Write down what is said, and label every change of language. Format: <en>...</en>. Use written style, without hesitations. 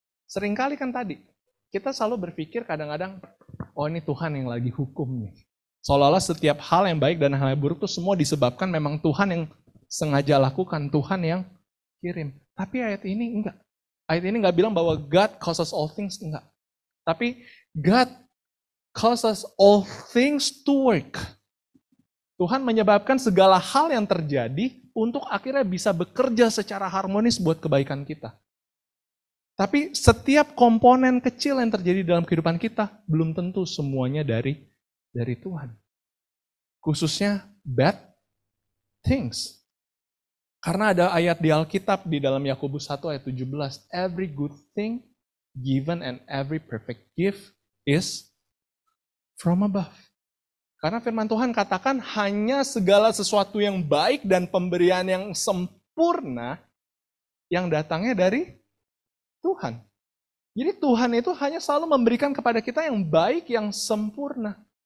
<id>Seringkali kan tadi, kita selalu berpikir kadang-kadang, oh ini Tuhan yang lagi hukum nih. Seolah-olah setiap hal yang baik dan hal yang buruk itu semua disebabkan memang Tuhan yang sengaja lakukan, Tuhan yang kirim. Tapi ayat ini enggak. Ayat ini enggak bilang bahwa</id> <en>God causes all things,</en> <id>enggak. Tapi</id> <en>God causes all things to work.</en> <id>Tuhan menyebabkan segala hal yang terjadi untuk akhirnya bisa bekerja secara harmonis buat kebaikan kita. Tapi setiap komponen kecil yang terjadi dalam kehidupan kita belum tentu semuanya dari Tuhan. Khususnya</id> <en>bad things.</en> <id>Karena ada ayat di Alkitab di dalam Yakobus 1 ayat 17.</id> <en>Every good thing given and every perfect gift is from above.</en> <id>Karena firman Tuhan katakan hanya segala sesuatu yang baik dan pemberian yang sempurna yang datangnya dari Tuhan. Jadi Tuhan itu hanya selalu memberikan kepada kita yang baik, yang sempurna.</id>